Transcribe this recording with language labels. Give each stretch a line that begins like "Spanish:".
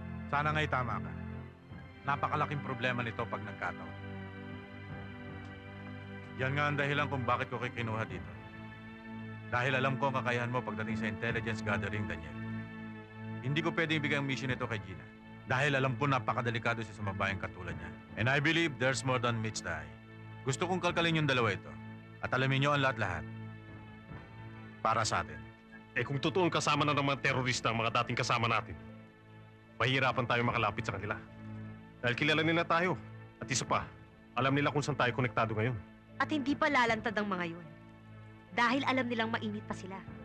Filipino: Sana nga'y tama ka. Napakalaking problema nito pag nagkataon. Yan nga ang dahilan kung bakit ko kinuha dito. Dahil alam ko ang kakayahan mo pagdating sa intelligence gathering, Daniel. Hindi ko pwedeng ibigay ang mission nito kay Gina. Dahil alam ko napakadelikado siya sa mabayang katulad niya.
English: And I believe there's more than meets the eye.
Filipino: Gusto kong kalkalin yung dalawa ito. At alamin niyo ang lahat-lahat. Para sa atin. Eh kung totoong kasama na ng mga terorista ang mga dating kasama natin, mahirapan tayo makalapit sa kanila. Dahil kilala nila tayo. At isa pa, alam nila kung saan tayo konektado ngayon. At hindi pa lalantad ang mga yun. Dahil alam nilang mainit pa sila.